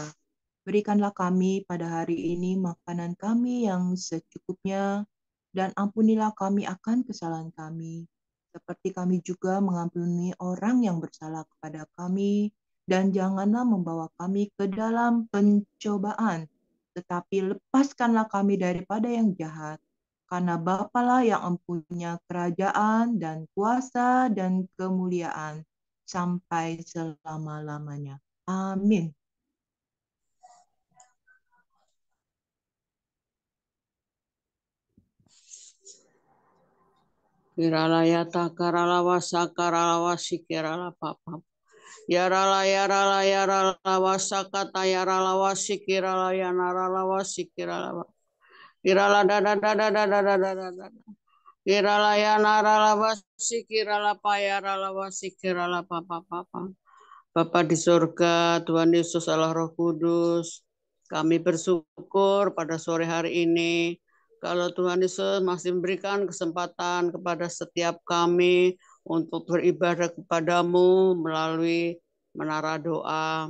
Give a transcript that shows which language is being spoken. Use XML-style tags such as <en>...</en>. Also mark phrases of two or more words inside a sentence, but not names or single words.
<id>Berikanlah kami pada hari ini makanan kami yang secukupnya, dan ampunilah kami akan kesalahan kami, seperti kami juga mengampuni orang yang bersalah kepada kami, dan janganlah membawa kami ke dalam pencobaan, tetapi lepaskanlah kami daripada yang jahat. Karena Bapalah yang mempunyai kerajaan dan kuasa dan kemuliaan sampai selama-lamanya. Amin. Kirala yata karala wasa karala wasi kirala papa. Yarala yarala yarala wasa kata yarala wasi kirala yanarala wasi kirala. Kirala dada dada dada dada dada. Kirala yanarala wasi kirala payarala wasi kirala papa papa. Bapa di surga, Tuhan Yesus Allah Roh Kudus, kami bersyukur pada sore hari ini kalau Tuhan Yesus masih memberikan kesempatan kepada setiap kami untuk beribadah kepadamu melalui menara doa.</id>